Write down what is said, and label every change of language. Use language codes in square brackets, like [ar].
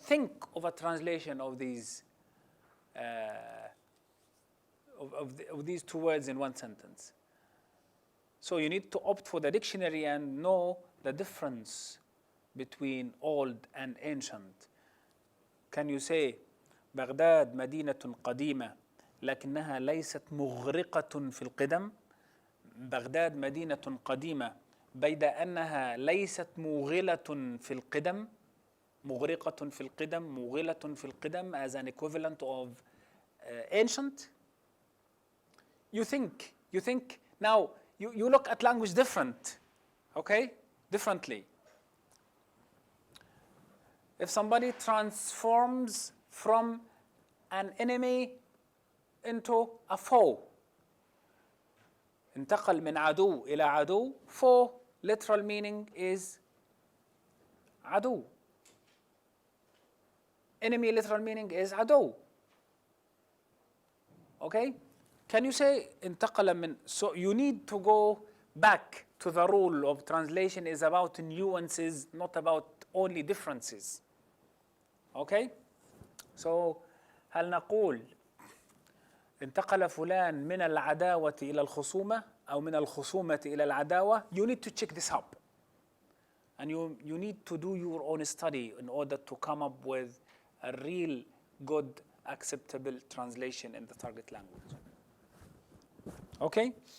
[en] Think of a translation of these of these two words in one sentence. So you need to opt for the dictionary and know the difference between old and ancient. Can you say [ar] بغداد مدينة قديمة لكنها ليست مغرقة في القدم؟ بغداد مدينة قديمة بيد أنها ليست مغلة في القدم. مغرقة في القدم، مغلة في القدم [en] as an equivalent of ancient. You think now you look at language different, okay? Differently. If somebody transforms from an enemy into a foe, [ar] انتقل من عدو إلى عدو. [en] Foe literal meaning is [ar] عدو. [en] Enemy literal meaning is [ar] عدو. [en] Okay? Can you say [ar] انتقل من? [en] So you need to go back to the rule of translation is about nuances, not about only differences. Okay? So [ar] هل نقول انتقل فلان من العداوة إلى الخصومة أو من الخصومة إلى العداوة? [en] You need to check this up. And you need to do your own study in order to come up with a real good acceptable translation in the target language. Okay?